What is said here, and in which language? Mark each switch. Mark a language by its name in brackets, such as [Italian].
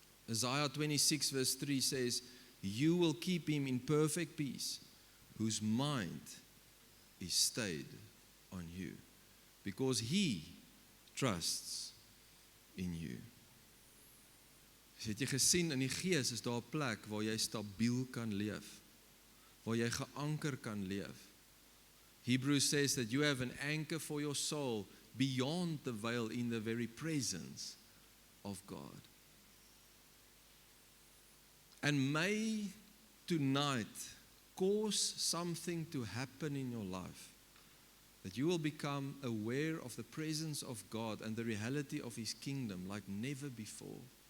[English] Isaiah 26 verse 3 says, you will keep him in perfect peace, whose mind is stayed on you, because he trusts in you. [Afrikaans] Het jy gesien, in die gees is daar 'n plek waar jy stabiel kan leef, waar jy geanker kan leef. [English] Hebrews says that you have an anchor for your soul beyond the veil, in the very presence of God. And may tonight cause something to happen in your life, that you will become aware of the presence of God and the reality of His kingdom like never before.